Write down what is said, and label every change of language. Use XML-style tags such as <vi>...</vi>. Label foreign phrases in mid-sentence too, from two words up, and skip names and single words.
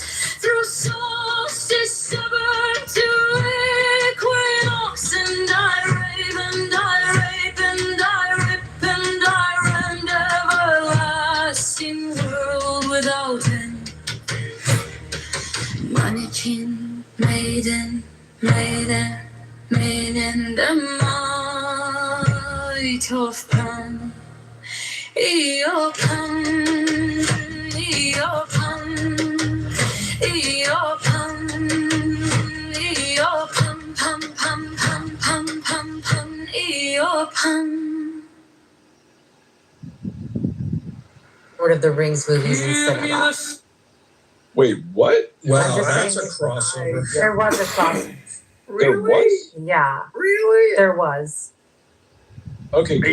<en>Through solstice stubborn to equinox, and I rave, and I rape, and I rip, and I rend everlasting world without end. Mannequin, maiden, maiden, maiden, the might of Pan. Io pan, io pan. Io pum, pum, pum, pum, pum, pum, pum, io pum. Lord of the Rings movies and cinema. Wait, what? Wow, just that's a saying- crossover. There was a crossover. There was? Yeah, Really? there was. Okay. Are you</en>